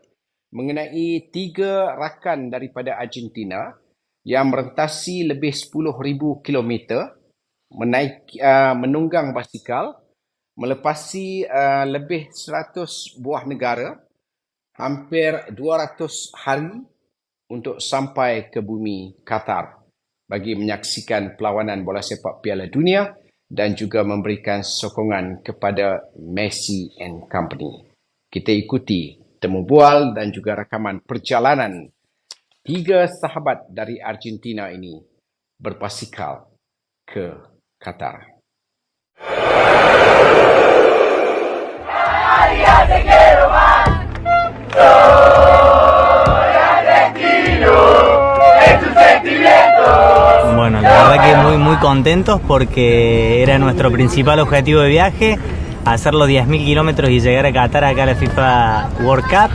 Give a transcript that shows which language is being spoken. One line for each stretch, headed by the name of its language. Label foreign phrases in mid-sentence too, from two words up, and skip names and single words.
Malay: mengenai 3 rakan daripada Argentina yang merentasi lebih 10,000 kilometer, menunggang basikal, melepasi lebih 100 buah negara, hampir 200 hari untuk sampai ke bumi Qatar bagi menyaksikan perlawanan bola sepak Piala Dunia dan juga memberikan sokongan kepada Messi
English: and Company.
Malay: Kita ikuti temu bual dan juga rakaman perjalanan 3 sahabat dari Argentina ini berbasikal ke Qatar.
Spanish: Te quiero más. Soy argentino, es un sentimiento. Como bueno, la verdad que muy contentos porque era nuestro principal objetivo de viaje, hacer los 10.000 kilómetros y llegar a Qatar acá a la FIFA World Cup.